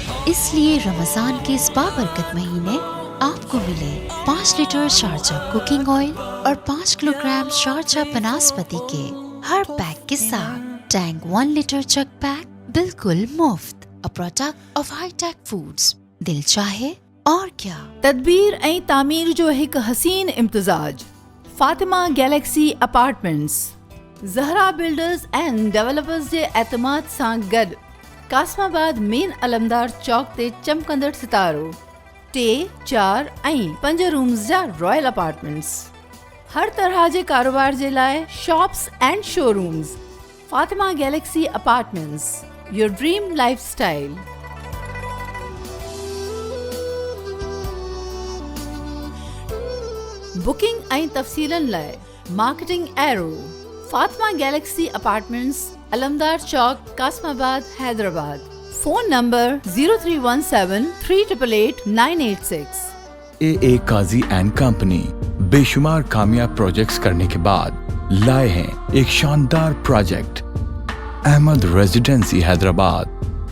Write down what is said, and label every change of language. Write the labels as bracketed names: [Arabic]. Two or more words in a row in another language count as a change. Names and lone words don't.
[Urdu] اس لیے رمضان کے اس بابرکت مہینے آپ کو ملے 5 لیٹر شارجہ کوکنگ آئل اور 5 کلو گرام شارجہ بناسپتی کے ہر پیک کے ساتھ ٹینگ 1 لیٹر چک پیک بالکل مفت، پروڈکٹ آف ہائی ٹیک فوڈز۔ دل چاہے اور کیا [Sindhi] تدبیر ऐं तामीर जो हिकु हसीन इम्तिज़ाज। फातिमा गैलेक्सी अपार्टमेंट्स ज़हरा बिल्डर्स एंड डेवलपर्स जे एतमाद सां गॾु कासमाबाद मेन अलमदार चौक ते चमकंदड़ सितारो 3, 4 ऐं 5 रूम्स जा [English] royal apartments. [Sindhi] हर तरह जे कारोबार जे लाइ [English] shops and showrooms. [Sindhi] फातिमा गैलेक्सी अपार्टमेंट्स, [English] your dream lifestyle. [Sindhi] बुकिंग ऐं तफ़सीलन लाइ मार्केटिंग एरो, फातिमा गैलेक्सी अपार्टमेंट्स, अलमदार चौक, कासमाबाद, हैदराबाद। फोन नंबर 0317 388 986। [Urdu] AA قاضی اینڈ کمپنی بے شمار کامیاب پراجیکٹس کرنے کے بعد لائے ہیں ایک شاندار پراجیکٹ، احمد ریزیڈنسی حیدرآباد.